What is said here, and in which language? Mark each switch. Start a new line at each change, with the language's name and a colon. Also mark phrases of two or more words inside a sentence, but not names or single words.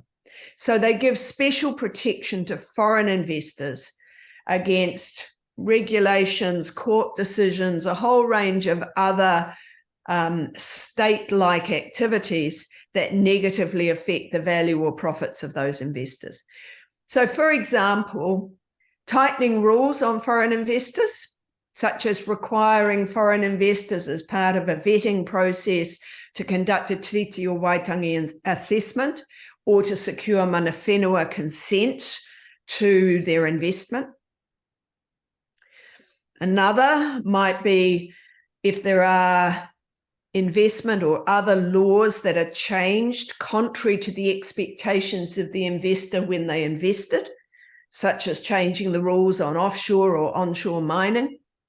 English: So they give special protection to foreign investors against regulations, court decisions, a whole range of other state-like activities that negatively affect the value or profits of those investors. So, for example, tightening rules on foreign investors, such as requiring foreign investors as part of a vetting process to conduct a Te Taiao Waitangi assessment or to secure
Māori: mana whenua
English: consent to their investment. Another might be if there are investment or other laws that are changed contrary to the expectations of the investor when they invested, such as changing the rules on offshore or onshore mining.